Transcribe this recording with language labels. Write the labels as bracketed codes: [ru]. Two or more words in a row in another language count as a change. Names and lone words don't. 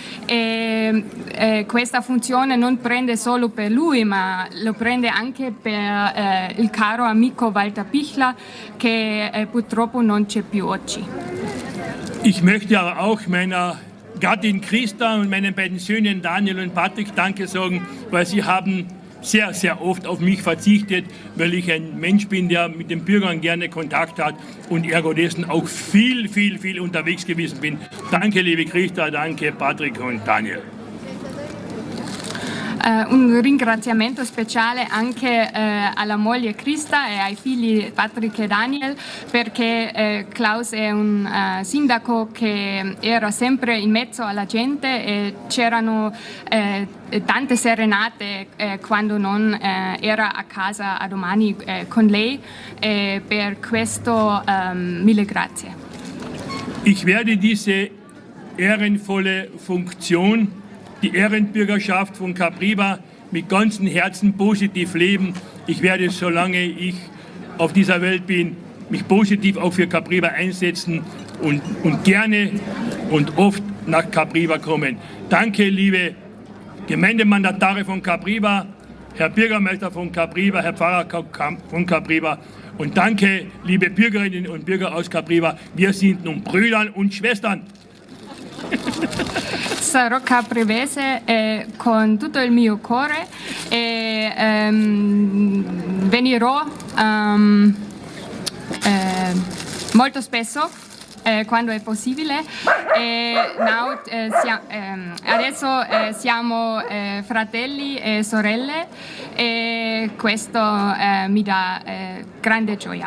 [it] e questa funzione non prende solo per lui ma lo prende anche per il caro amico Walter Pichler che purtroppo non c'è più oggi. [de] Ich möchte aber auch meiner Gattin Christa und meinen beiden Söhnen Daniel und Patrick Danke sagen, weil sie haben sehr, sehr oft auf mich verzichtet, weil ich ein Mensch bin, der mit den Bürgern gerne Kontakt hat und ergo dessen auch viel unterwegs gewesen bin. Danke, liebe Christa, danke Patrick und Daniel. [it] Un ringraziamento speciale anche alla moglie Krista e ai figli Patrick e Daniel, perché Klaus è un sindaco che era sempre in mezzo alla gente e c'erano tante serenate quando non era a casa a domani con lei, e per questo mille grazie. [de] Ich werde diese ehrenvolle Funktion, die Ehrenbürgerschaft von Capriva, mit ganzem Herzen positiv leben. Ich werde, solange ich auf dieser Welt bin, mich positiv auch für Capriva einsetzen und gerne und oft nach Capriva kommen. Danke, liebe Gemeindemandatare von Capriva, Herr Bürgermeister von Capriva, Herr Pfarrer von Capriva, und danke, liebe Bürgerinnen und Bürger aus Capriva. Wir sind nun Brüder und Schwestern. [it] Sarò caprivese con tutto il mio cuore e venirò molto spesso quando è possibile. Adesso siamo fratelli e sorelle e questo mi dà grande gioia.